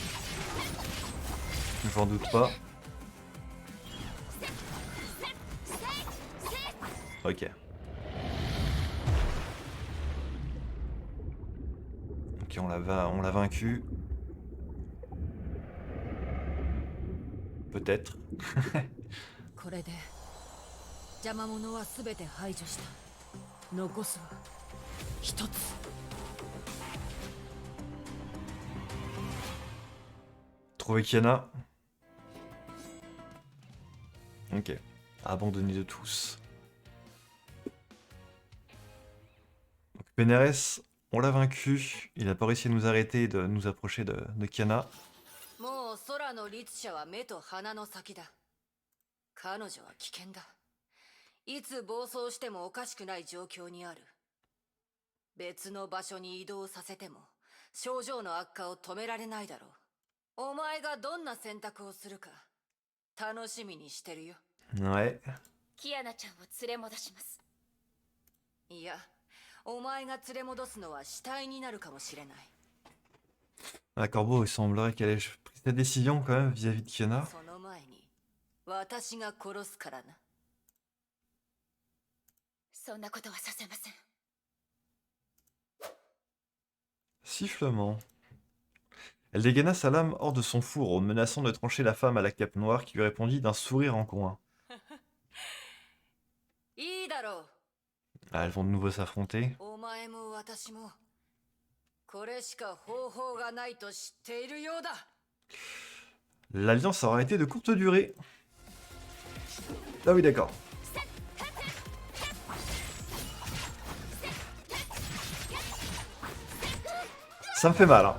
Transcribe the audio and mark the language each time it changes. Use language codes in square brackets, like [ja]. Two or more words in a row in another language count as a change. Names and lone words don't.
[fr] J'en doute pas. Ok. Ok, on l'a vaincu. Peut-être. [ja] これで邪魔者は全て排除した。残すは一つ。 [fr] Trouver Kiana. Ok. Abandonné de tous. Donc Benares, on l'a vaincu. Il a pas réussi à nous arrêter de nous approcher de Kiana. [ja] もう空の律者は目と鼻の先だ。彼女は危険だ。いつ暴走してもおかしくない状況にある。別の場所に移動させても症状の悪化を止められないだろう。お前がどんな選択をするか楽しみにしてるよ。 [fr] Ouais. [ja] キアナちゃんを連れ戻します。いや、お前が連れ戻すのは死体になるかもしれない。 [fr] Ah, Corbeau, il semblerait qu'elle ait pris sa décision quand même vis-à-vis de Kiana. [ja] その前に私が殺すからな。そんなことはさせません。 [fr] Sifflement. Elle dégaina sa lame hors de son fourreau, menaçant de trancher la femme à la cape noire qui lui répondit d'un sourire en coin. [ja] いいだろう。 [fr] Ah, elles vont de nouveau s'affronter. [ja] お前も私もこれしか方法がないと知っているようだ。 [fr] L'alliance aura été de courte durée. Ah oui, d'accord. Ça me fait mal, hein.